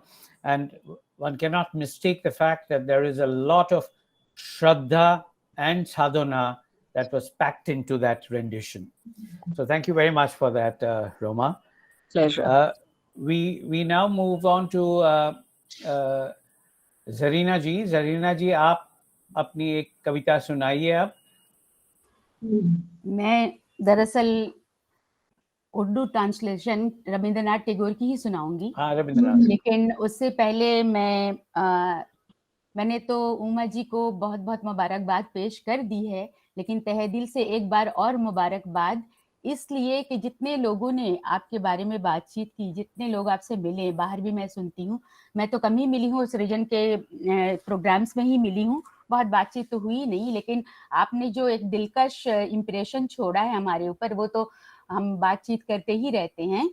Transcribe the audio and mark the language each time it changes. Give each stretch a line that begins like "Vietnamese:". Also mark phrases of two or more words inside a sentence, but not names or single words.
English: And one cannot mistake the fact that there is a lot of Shraddha and sadhana that was packed into that rendition. So thank you very much for that, Roma. Pleasure. We now move on to Zarina ji. Zarina ji,
Hindi: आप अपनी एक कविता सुनाइए आप. मैं दरअसल उर्दू ट्रांसलेशन रविंद्रनाथ टैगोर की ही सुनाऊंगी. हाँ, रविंद्रनाथ. लेकिन उससे पहले मैंने तो उमा जी को बहुत बहुत मुबारकबाद पेश कर दी है, लेकिन तहे दिल से एक बार और मुबारकबाद इसलिए कि जितने लोगों ने आपके बारे में बातचीत की, जितने लोग आपसे मिले, बाहर भी मैं सुनती हूँ, मैं तो कम ही मिली हूँ, सृजन के प्रोग्राम्स में ही मिली हूँ, बहुत बातचीत तो हुई नहीं, लेकिन आपने जो एक दिलकश इम्प्रेशन छोड़ा है हमारे ऊपर, वो तो हम बातचीत करते ही रहते हैं.